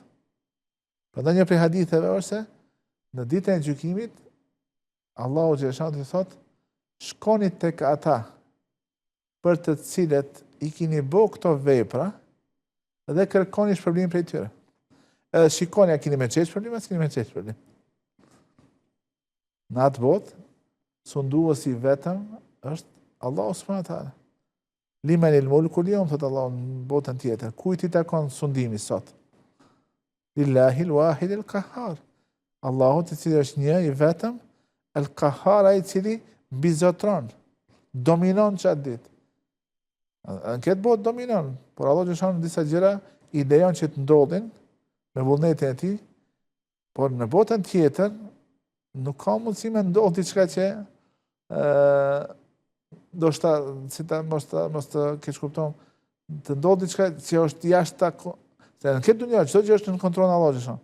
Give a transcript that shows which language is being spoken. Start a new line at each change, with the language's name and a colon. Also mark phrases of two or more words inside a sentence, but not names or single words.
Albanian: Prandaj një prej haditheve është se në ditën e gjykimit Allahu xhaleshani thotë shkoni tek ata për të cilët i kini bo këto vepra dhe kërkoni shpërblim prej tyre. Edhe shikoni a kini me qesh shpërblim, a s'kini me qesh shpërblim. Në atë botë, sunduesi vetëm është Allahu
Arabic: سبحانه وتعالى. لمن الملك اليوم,
Albanian: thot Allahu në botën tjetër. Kujt i takon sundimi sot?
Arabic: لله الواحد القهار.
Albanian: Allahu i cili është një i vetëm, al-qahhar, ai i cili mbizotron, dominon çat ditë. Në këtë botë dominon, por Allah xhallahu në disa gjëra i lejon që të ndodhin me vullnetin e tij, por në botën tjetër nuk ka mundësi me ndodhë diçka që do shta, si ta mos të keq kupton, të ndodhë diçka që është jashtë se në këtë dunja çdo gjë është në kontrollin e Allahut xhallahu.